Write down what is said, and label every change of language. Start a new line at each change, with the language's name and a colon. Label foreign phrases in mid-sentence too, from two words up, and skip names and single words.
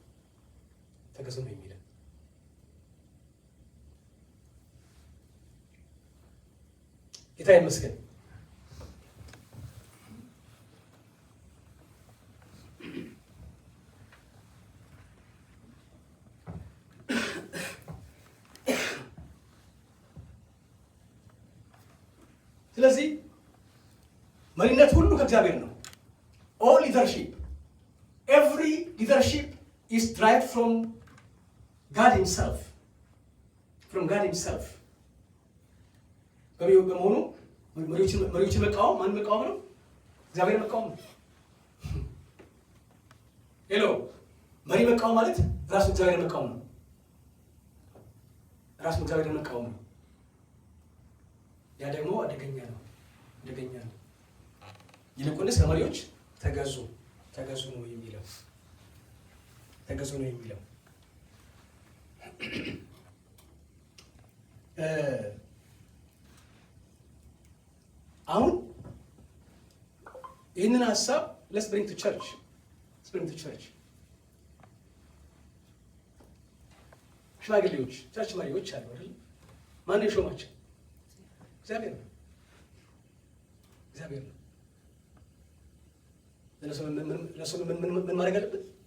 Amharic: ጌታ ይመስገን። ስለዚህ መሪነት ሁሉ ከእግዚአብሔር ነው።
English: all leadership, every leadership is derived from God himself.
Amharic: በመሆኑ መሪዎችን መቃወም ማን መቃወም ነው? እግዚአብሔር መቃወም ነው። ሄሎ መሪ መቃወም ማለት ራሱ እግዚአብሔር መቃወም ነው። ያ ደግሞ አደገኛ ነው። ይልቁንስ ለመሪዎች ተገዙ ነው የሚለው። አሁን ይህንን ሀሳብ
English: let's bring to church.
Amharic: ሽማግሌዎች ቸርች መሪዎች አሉ አይደል? ማን የሾማቸው? እግዚአብሔር ነው። ለሰው ምን ማድረግ አለበት?